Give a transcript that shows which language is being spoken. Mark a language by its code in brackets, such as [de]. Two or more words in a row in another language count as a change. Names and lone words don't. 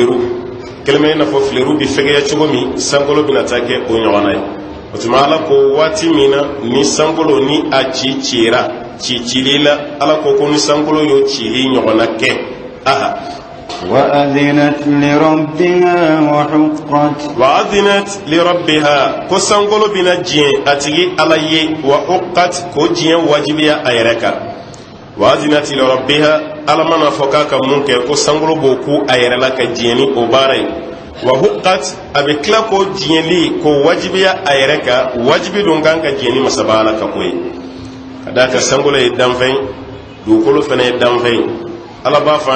[bm] fileru bi fɛgɛya cogo min sankolo bɛna taa kɛ o ɲɔgɔnna ye o tuma Ala ko waati min na ni sankolo ni a cira cicili la Ala ko ni sankolo y'o cili ɲɔgɔnna kɛ aha [ar] وأذنت لربها وحقت وأذنت لربها [bm] ko sankolo bɛna diɲɛ a tigi Ala ye [ar] وحقت [bm] ko diɲɛ wajibiya a yɛrɛ kan [ar] وأذنت لربها [bm] Ala mana fɔ k'a ka mun kɛ ko sankolo b'o ku a yɛrɛ la ka diɲɛ ni o baara ye [ar] وحقت [bm] a bɛ tila k'o diɲɛli k'o wajibiya a yɛrɛ kan wajibi don kan ka diɲɛ ni masaba Ala ka ko ye ka d'a kan sankolo ye danfɛn dugukolo fana ye danfɛn Ala b'a fɔ